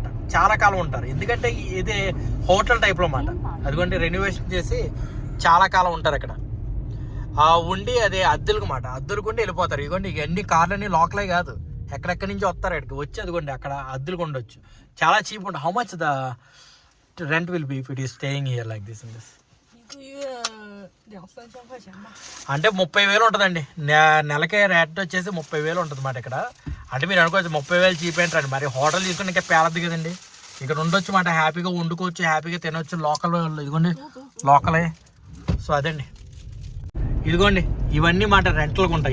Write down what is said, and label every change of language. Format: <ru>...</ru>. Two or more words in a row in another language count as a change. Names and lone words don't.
<te>చాలా కాలం ఉంటారు. ఎందుకంటే ఇది హోటల్ టైప్లో అన్నమాట. అదిగోండి రెనోవేషన్ చేసి చాలా కాలం ఉంటారు అక్కడ. ఉండి అదే అద్దెలకు మాట, అద్దెలుకుండి వెళ్ళిపోతారు. ఇదిగోండి ఇవన్నీ కార్లన్నీ లోకలే కాదు, ఎక్కడెక్కడి నుంచి వస్తారు ఇక్కడికి వచ్చి అదిగోండి అక్కడ అద్దెలకు ఉండొచ్చు. చాలా చీప్ ఉంటుంది.</te> <en>How much the rent will be if it is staying here like this in this?</en> <zh>1个月2-3千块钱吧。</zh> <te>అంటే 30,000 ఉంటుందండి. నెలకే రేట్ వచ్చేసి 30,000 ఉంటుంది మాట ఇక్కడ. అంటే మీరు అనుకోవచ్చు 30,000 చీప్ ఏంటండి, మరి హోటల్ తీసుకుని ఇంకా పేలద్దు కదండి. ఇక్కడ ఉండొచ్చు మాట, హ్యాపీగా వండుకోవచ్చు, హ్యాపీగా తినొచ్చు. లోకల్ ఇదిగోండి లోకలే. సో అదండి ఇదిగోండి ఇవన్నీ మాట రెంట్లకు ఉంటాయి.</te>